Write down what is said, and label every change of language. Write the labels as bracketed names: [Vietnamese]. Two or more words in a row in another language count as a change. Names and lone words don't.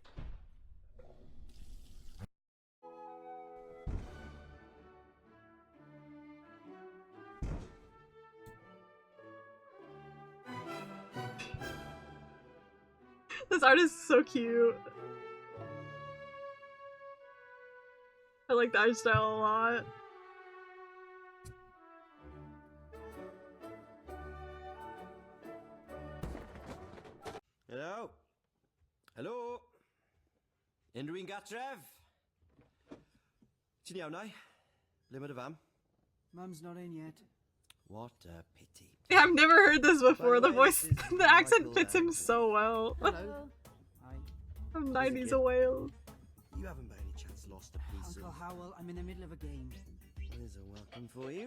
[English] This art is so cute. I like the art style a lot. Hello? Hello? [Welsh] Unrhyw un gatref? Ti'n iawn ai? Ble mae dy fam? [English] Mum's not in yet. What a pity. Yeah, I've never heard this before. The way, voice, this is the accent Michael fits him Landon. so well. Hello. Hi. From How's it 90s going? Wales. You haven't by any chance lost a piece Uncle of... Howell, I'm in the middle of a game. There's a welcome for you.